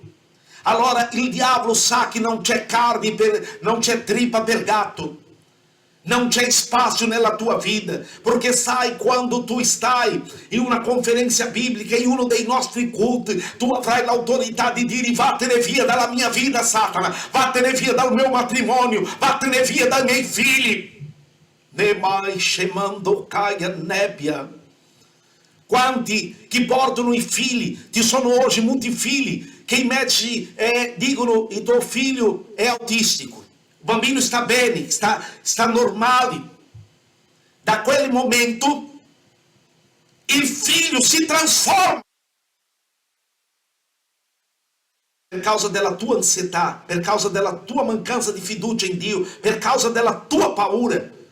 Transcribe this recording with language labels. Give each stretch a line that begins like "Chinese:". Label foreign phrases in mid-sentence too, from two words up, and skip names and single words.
Italian: Allora il diavolo sa che non c'è carne, non c'è trippa per gatto, non c'è spazio nella tua vita, perché sai, quando tu stai in una conferenza biblica, in uno dei nostri culti, tu avrai l'autorità di dire: vattene via dalla mia vita, Satana, vattene via dal mio matrimonio, vattene via dai miei figli. né mais chamando caia nebbia. Quanti che portano i figli, ci sono oggi molti figli che invece dicono il tuo figlio è autistico, il bambino sta bene, sta normale. Da quel momento il figlio si trasforma per causa della tua ansietà, per causa della tua mancanza di fiducia in Dio, per causa della tua paura.